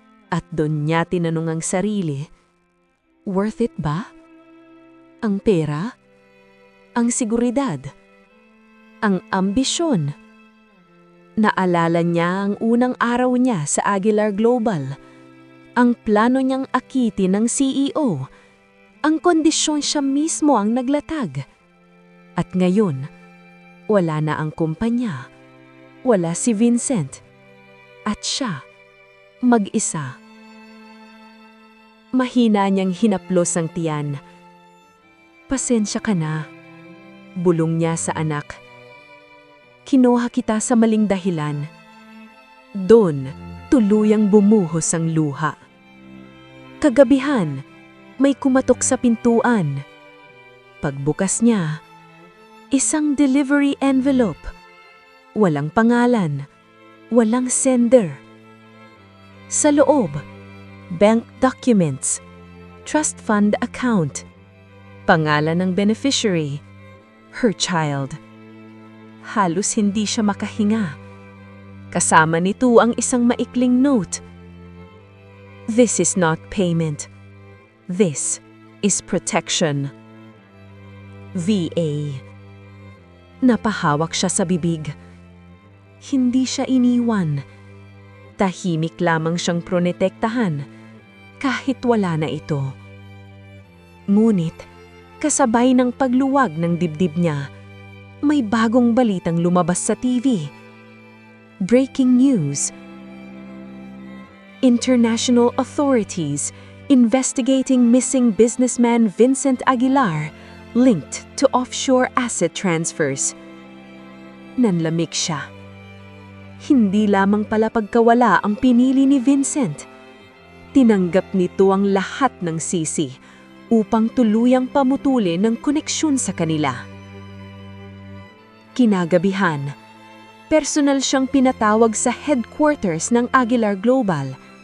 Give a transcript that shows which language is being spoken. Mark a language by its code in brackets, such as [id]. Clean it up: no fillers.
[tl] At doon niya tinanong ang sarili, worth it ba? Ang pera? Ang seguridad? Ang ambisyon? Naalala niya ang unang araw niya sa Aguilar Global. Ang plano niyang akitin ng CEO. Ang kondisyon siya mismo ang naglatag. At ngayon, wala na ang kumpanya. Wala si Vincent. At siya, mag-isa. Mahina niyang hinaplos ang tiyan. Pasensya ka na. Bulong niya sa anak. Kinuha kita sa maling dahilan. Doon, tuluyang bumuhos ang luha. Kagabihan, may kumatok sa pintuan. Pagbukas niya, isang delivery envelope. Walang pangalan, walang sender. [en] Sa loob, bank documents, trust fund account, pangalan ng beneficiary, her child. [tl] Halos hindi siya makahinga. Kasama nito ang isang maikling note. [en] This is not payment. This is protection. VA. [tl] Napahawak siya sa bibig. Hindi siya iniwan. Tahimik lamang siyang pronetektahan kahit wala na ito. Ngunit, kasabay ng pagluwag ng dibdib niya, may bagong balitang lumabas sa TV. [en] Breaking news. International authorities investigating missing businessman Vincent Aguilar linked to offshore asset transfers. [tl] Nanlamig siya. Hindi lamang pala pagkawala ang pinili ni Vincent. Tinanggap nito ang lahat ng sisi upang tuluyang pamutulin ng koneksyon sa kanila. Kinagabihan, personal siyang pinatawag sa headquarters ng Aguilar Global.